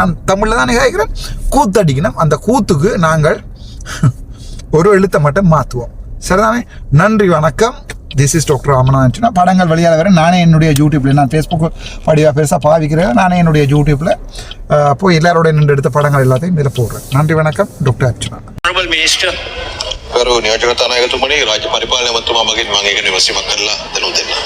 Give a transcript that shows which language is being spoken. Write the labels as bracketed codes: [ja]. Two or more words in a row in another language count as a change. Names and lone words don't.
[ta] நான் தமிழில் தானே கேட்குறேன், கூத்தடிக்கணும். அந்த கூத்துக்கு நாங்கள் ஒரு எழுத்தை மட்டும் மாற்றுவோம். சரிதானே? நன்றி, வணக்கம். [en] This is Doctor ராமநாதன். [ta] படங்கள் வெளியாக வர நானே என்னுடைய யூடியூப்ல, நான் ஃபேஸ்புக் படிவாக பெருசாக பாவிக்கிறேன், நானே என்னுடைய யூடியூப்ல போய் எல்லாரோட நின்று எடுத்த படங்கள் எல்லாத்தையும் இதில் போடுறேன். நன்றி, வணக்கம். டாக்டர் அர்ச்சுனா. [en] Honorable Minister. [si] ගරු නියෝජක තානායකතුමනි, රාජ්‍ය පරිපාලන මන්ත්‍රීතුමා මගින් මම ඒක විමසීමක් කරලා දැනුම් දෙන්නම්.